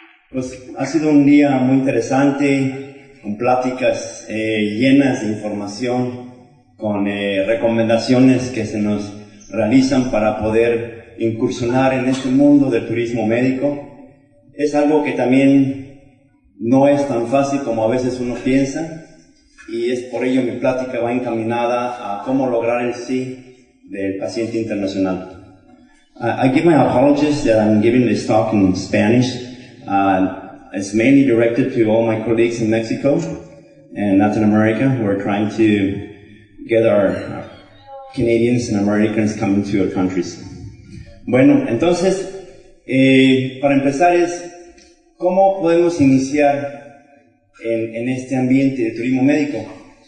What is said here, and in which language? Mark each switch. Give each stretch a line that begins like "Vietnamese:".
Spanish: Pues ha sido un día muy interesante, con pláticas llenas de información, con recomendaciones que se nos realizan para poder incursionar en este mundo del turismo médico. Es algo que también no es tan fácil como a veces uno piensa y es por ello mi plática va encaminada a cómo lograr el sí del paciente internacional.
English: I give my apologies that I'm giving this talk in Spanish. It's mainly directed to all my colleagues in Mexico and Latin America who are trying to get our Canadians and Americans coming to our countries.
Spanish: Bueno, entonces, para empezar ¿cómo podemos iniciar en este ambiente de turismo médico?